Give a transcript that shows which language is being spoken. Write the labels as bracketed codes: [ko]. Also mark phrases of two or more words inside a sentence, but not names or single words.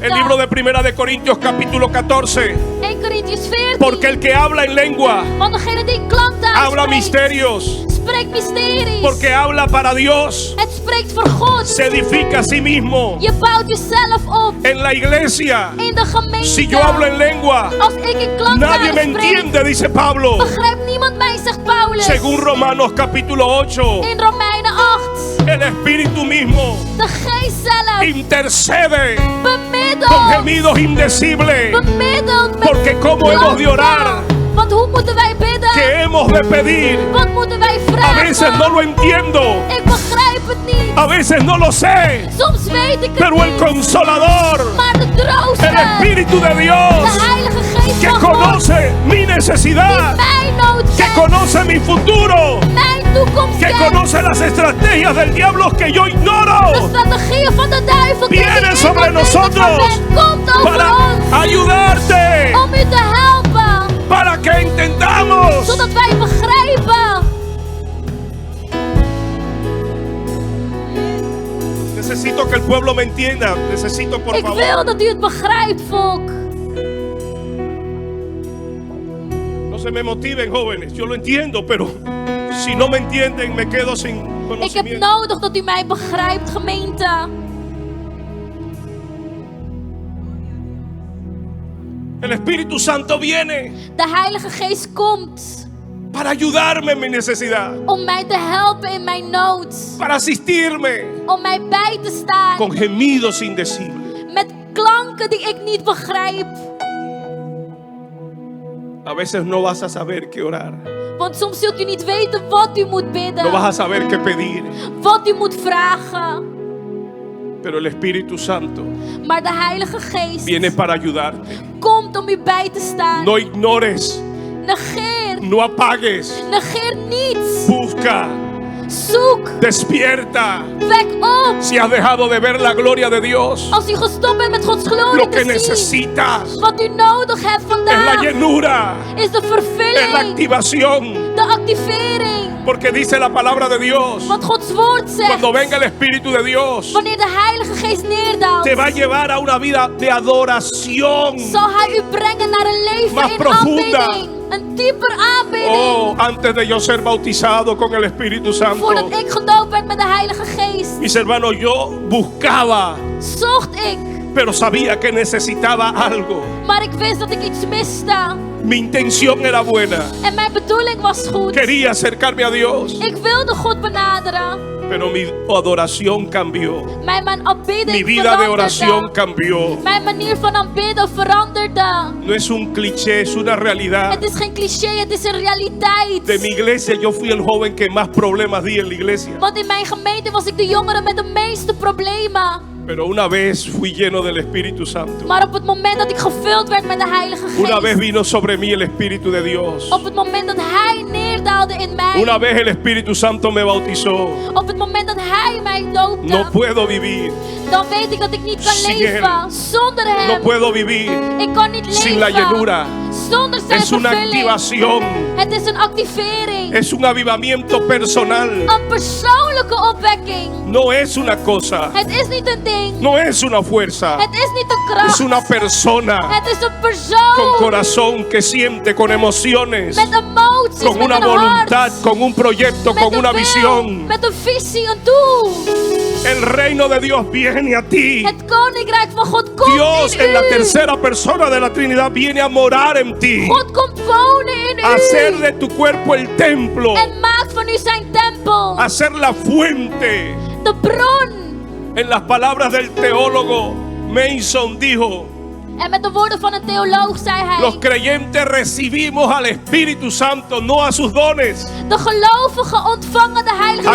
[es] El libro de Primera de Corintios capítulo 14. [en] 1 Corinthians 14. [es] Porque el que habla en lengua [nl] Want degene die in klanktalen [es] habla [nl] spreekt, [es] misterios. [nl] spreekt mysteries. [es] Porque habla para Dios. [nl] Het spreekt voor God. [es] Se edifica a sí mismo. [nl] Je bouwt jezelf op. [es] En la iglesia, [nl] In de gemeente. [es] si yo hablo en lengua, [nl] Als ik in [es] nadie [nl] klanktalen [es] me [nl] spreek, [es] entiende, dice Pablo. [nl] begrijpt niemand mij, zegt Paulus. [es] Según Romanos capítulo 8. [nl] In Romeinen 8. [es] El Espíritu mismo [nl] De geest zelf [es] intercede con [nl] bemiddelt. [es] gemidos indecibles. [nl] Bemiddelt met [es] Porque cómo hemos de orar, [nl] klachten. Want hoe moeten wij bidden? [es] que hemos de pedir. [nl] Wat moeten wij [es] A [nl] vragen? [es] veces no lo entiendo, [nl] Ik begrijp het niet. [es] a veces no lo sé, [nl] Soms weet ik het [es] pero el [nl] niet. [es] Consolador, [nl] Maar de trooster, [es] el Espíritu de [nl] de [es] Dios, [nl] Heilige Geest [es] que [nl] van God, [es] conoce mi [nl] die [es] necesidad, [nl] mijn nood [es] que [nl] kent, [es] conoce mi futuro, [nl] mijn toekomst [es] que [nl] kent, [es] conoce las estrategias del diablo que yo [nl] de [es] ignoro, [nl] strategieën van de duivel die [es] viene [nl] ik [es] sobre [nl] niet onwetend van [es] nosotros [nl] ben, komt over [es] para [nl] ons [es] ayudarte, [nl] om u te helpen, [es] para que entendamos. [nl] zodat wij begrijpen. [es] Necesito que el pueblo me entienda. Necesito, por [nl] Ik [es] favor. [nl] wil dat u het begrijpt, volk. [es] No se me motiven, jóvenes. Yo lo entiendo, pero si no me entienden, me quedo sin [nl] Ik heb [es] conocimiento. [nl] nodig dat u mij begrijpt, gemeente. [es] El Espíritu Santo viene [nl] De Heilige Geest komt [es] para ayudarme en mi necesidad, [nl] om mij te helpen in mijn nood. [es] para asistirme [nl] Om mij bij te staan [es] con gemidos indecibles. [nl] met klanken die ik niet begrijp. [es] A veces no vas a saber qué orar, [nl] Want soms zult u niet weten wat u moet bidden. [es] no vas a saber qué pedir, [nl] Wat u moet vragen. [es] pero el Espíritu Santo [nl] Maar de Heilige Geest [es] viene para ayudarte. [nl] komt om u bij te staan. [es] No ignores, [nl] Negeer. [es] no apagues, [nl] Negeer niets. [es] busca, [nl] Zoek. [es] despierta. [nl] Wek op. [es] Si has dejado de ver la gloria de Dios, [nl] Als u gestopt bent met Gods glorie [es] lo que [nl] te zien. [es] necesitas [nl] Wat u nodig hebt [es] es la [nl] vandaag [es] llenura, [nl] is de [es] es la [nl] vervulling. [es] activación. [nl] De activering. [es] Porque dice la palabra de Dios, [nl] Want Gods woord zegt. [es] cuando venga el Espíritu de Dios, [nl] Wanneer de Heilige Geest neerdaalt. [es] te va a llevar a una vida de adoración. [nl] Zal hij u brengen naar een leven [es] Más [nl] in [es] profunda. [nl] aanbidding. Een dieper aanbidding. [es] Oh, antes de yo ser bautizado con el Espíritu Santo, [nl] Voordat ik gedoopt werd met de Heilige Geest. [es] mis hermanos, yo buscaba, [nl] Zocht ik. [es] pero sabía que necesitaba algo. [nl] Maar ik wist dat ik iets miste. [es] Mi intención era buena. [nl] En mijn bedoeling was goed. [es] Quería acercarme a Dios, [nl] Ik wilde God benaderen. [es] pero mi adoración cambió. [nl] Mijn aanbidding [es] Mi vida de oración [nl] veranderde. [es] cambió. [nl] Mijn manier van aanbidden veranderde. [es] No es un cliché, es una realidad. [nl] Het is geen cliché, het is een realiteit. [es] De mi iglesia yo fui el joven que más problemas di en la iglesia. [nl] Want in mijn gemeente was ik de jongere met de meeste problemen. [es] Pero una vez fui lleno del Espíritu Santo. [nl] Maar op het moment dat ik gevuld werd met de Heilige [es] Una vez [nl] Geest. [es] vino sobre mí el Espíritu de Dios. [nl] Op het moment dat Hij neerdaalde in mij. [es] Una vez el Espíritu Santo me bautizó. [nl] Op het moment dat Hij mij doopte. [es] No puedo vivir, [nl] Dan weet ik dat ik niet kan [es] Sin [nl] leven zonder [es] no [nl] Hem. [es] puedo vivir [nl] Ik kan niet [es] sin la [nl] leven [es] llenura. [nl] zonder zijn [es] Es una [nl] vervulling. [es] activación, [nl] Het is een activering. [es] es un avivamiento personal. [nl] Een persoonlijke opwekking. [es] No es una cosa, [nl] Het is niet een ding. [es] no es una fuerza, [nl] Het is niet een kracht. [es] es una persona [nl] Het is een [es] con [nl] persoon. [es] corazón que siente, con emociones, [nl] Met emoties, [es] con [nl] met [es] una [nl] een [es] voluntad, [nl] hart. [es] con un proyecto, [nl] Met [es] con [nl] een [es] una [nl] wil, [es] visión. [nl] met een visie, een doel. [es] El reino de Dios viene a ti. [nl] Het koninkrijk van God komt [es] Dios [nl] in [es] en la [nl] u. [es] tercera persona de la Trinidad viene a morar en ti. [nl] God komt wonen in [es] A hacer [nl] u. [es] de tu cuerpo el templo. [nl] En maakt van u zijn tempel. [es] Hacer la fuente. [nl] De bron. [es] En las palabras del teólogo Mason dijo, [nl] En met de woorden van een theoloog zei hij: [es] los creyentes recibimos al Espíritu Santo, no a sus dones. [nl] de gelovigen ontvangen de Heilige